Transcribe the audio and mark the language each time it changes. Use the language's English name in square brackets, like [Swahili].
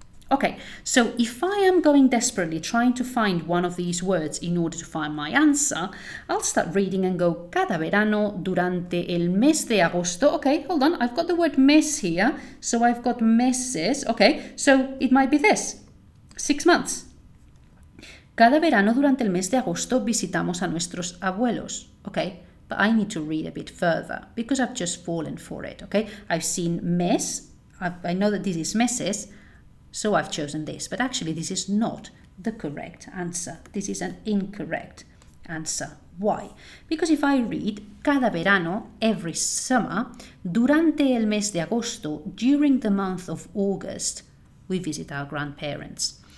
[English] Okay, so if I am going desperately trying to find one of these words in order to find my answer, I'll start reading and go, [Spanish] cada verano durante el mes de agosto. [English] Okay, hold on, I've got the word mes here, so I've got meses. Okay, so it might be this, 6 months. [Spanish] Cada verano durante el mes de agosto visitamos a nuestros abuelos. [English] Okay, but I need to read a bit further because I've just fallen for it. Okay, I've seen mes, I know that this is meses, so I've chosen this, but actually this is not the correct answer. This is an incorrect answer. Why? Because if I read [Spanish] cada verano, [English] every summer, [Spanish] durante el mes de agosto, [English] during the month of August, we visit our grandparents.